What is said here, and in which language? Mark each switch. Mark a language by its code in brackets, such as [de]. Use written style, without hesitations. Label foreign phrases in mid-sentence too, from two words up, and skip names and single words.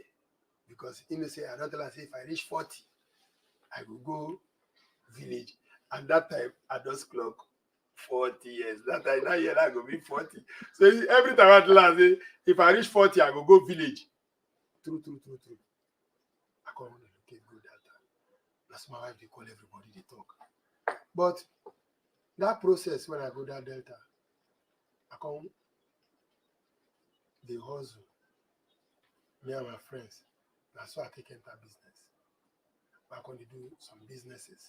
[pcm] Because you know say I don't tell her say if I reach 40, I will go village. And that time I just clock 40 years. That time that year I go be 40. So every time I tell her say if I reach 40, I go go village. True. I can't relocate, go Delta. That's my wife, they call everybody, they talk. But that process when I go that Delta, I come, they hustle. Me and my friends. That's why I take enter business. I can do some businesses.